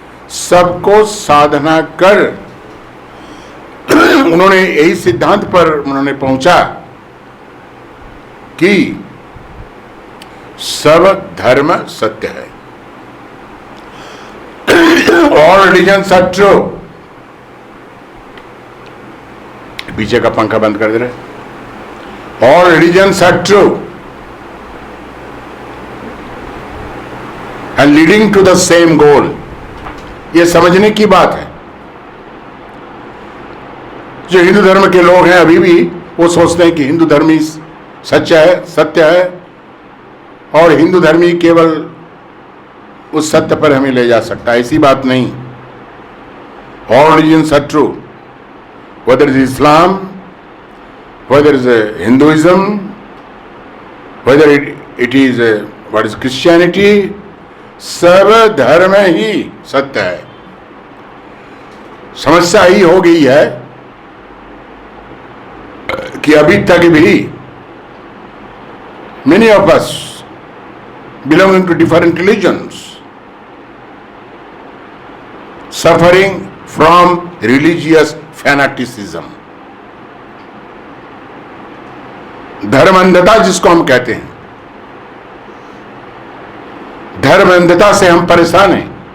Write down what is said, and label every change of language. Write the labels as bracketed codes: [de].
[hi] सबको साधना कर उन्होंने यही सिद्धांत पर उन्होंने पहुंचा कि सब धर्म सत्य है। [en] All religions are true. [hi] पीछे का पंखा बंद कर दे रहे। [en] All religions are true and leading to the same goal. [hi] ये समझने की बात है। जो हिंदू धर्म के लोग हैं अभी भी वो सोचते हैं कि हिंदू धर्म ही सच्चा है, सत्य है, और हिंदू धर्म ही केवल उस सत्य पर हमें ले जा सकता है। ऐसी बात नहीं। [en] All religions are true, whether it is Islam, whether it is Hinduism, whether it is what is Christianity, [hi] सब धर्म ही सत्य है। समस्या ही हो गई है कि अभी तक भी [en] many of us belonging to different religions suffering from religious fanaticism, [hi] धर्म अंधता जिसको हम कहते हैं, धर्म अंधता से हम परेशान हैं।